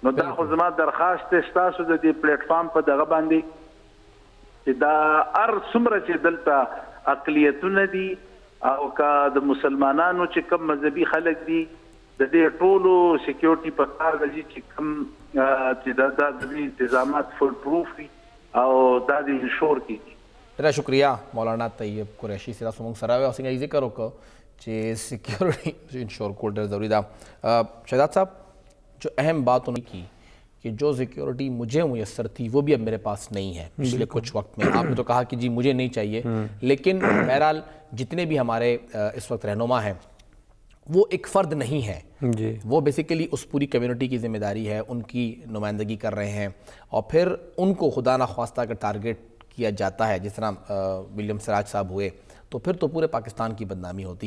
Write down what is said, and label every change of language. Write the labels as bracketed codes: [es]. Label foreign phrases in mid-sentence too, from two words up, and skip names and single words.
[ps] نو دا خو زما درخواست دی ستاسو د دې پلیټ فارم په دغه باندې چې دا هر څومره چې دلته اقلیتونه دي او که د مسلمانانو چې کوم مذهبي خلک دي د دې ټولو سکیورټي په کار راځي چې کوم چې دا د انتظامات فل پروف وي او دا د انشور کیږي. ډېره شکریہ مولانا طیب قریشي چې تاسو موږ سره وئ او څنګه یې ذکر وکړو چې سیکیورٹی انشور کول ډېر ضروری ده. [ur] شہزاد صاحب جو اہم بات انہوں نے کی کہ جو سیکیورٹی مجھے میسر تھی وہ بھی اب میرے پاس نہیں ہے پچھلے کچھ وقت میں. آپ نے تو کہا کہ جی مجھے نہیں چاہیے، لیکن بہرحال جتنے بھی ہمارے اس وقت رہنما ہیں وہ ایک فرد نہیں ہے جی، وہ بیسیکلی اس پوری کمیونٹی کی ذمہ داری ہے، ان کی نمائندگی کر رہے ہیں، اور پھر ان کو خدا نخواستہ اگر ٹارگیٹ کیا جاتا ہے جس طرح ولیم سراج صاحب ہوئے تو پھر تو پورے پاکستان کی بدنامی ہوتی ہے.